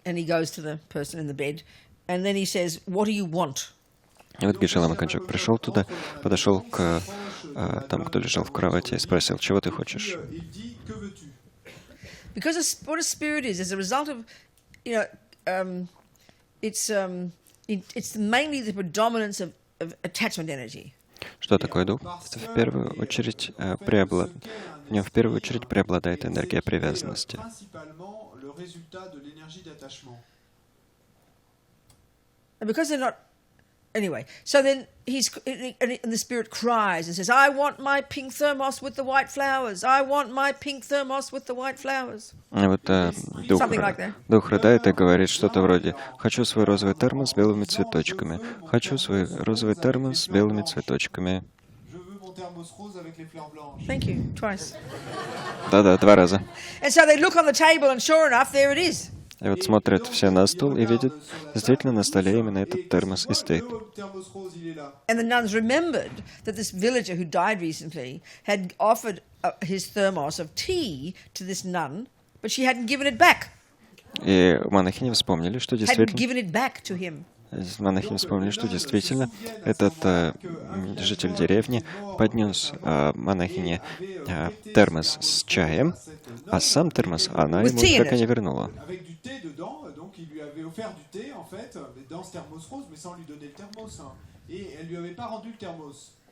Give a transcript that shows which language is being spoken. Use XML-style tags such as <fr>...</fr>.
<en>and he goes to the person in the bed, and then he says, "What do you want?"</en> <ru>И вот Гешела Маканчук пришел туда, подошел к тому, кто лежал в кровати, и спросил, чего ты хочешь?</ru> <fr>Il dit que veux-tu?</fr> <en>Because what a spirit is a result of, it's mainly the predominance of attachment energy.</en> <ru>Что такое дух? Это в первую очередь в нем в первую очередь преобладает энергия привязанности.</ru> <fr>Principalement le résultat de l'énergie d'attachement.</fr> <en>And because they're not, anyway, so then and the spirit cries and says, "I want my pink thermos with the white flowers. I want my pink thermos with the white flowers."</en> <ru>И вот дух рыдает и говорит что-то вроде «Хочу свой розовый термос с белыми цветочками. Хочу свой розовый термос с белыми цветочками».</ru> <fr>Je veux mon thermos rose avec les fleurs blanches.</fr> <en>Thank you, twice.</en> <ru>Да-да, 2 раза.</ru> <en>And so they look on the table, and sure enough, there it is.</en> <ru>И вот смотрят все на стол и видят, действительно на столе именно этот термос и стоит.</ru> <fr>Thermos rose, il est là.</fr> <en>And the nuns remembered that this villager who died recently had offered his thermos of tea to this nun, but she hadn't given it back.</en> <ru>И монахини вспомнили, что</ru> <en>Hadn't given it back to him.</en> <ru>действительно этот житель деревни поднес монахине термос с чаем, а сам термос она ему так и не вернула.</ru> <fr>Avec du thé dedans, donc il lui avait offert du thé en fait, dans ce thermos rose, mais sans lui donner le thermos. Et elle lui avait pas rendu le thermos.</fr>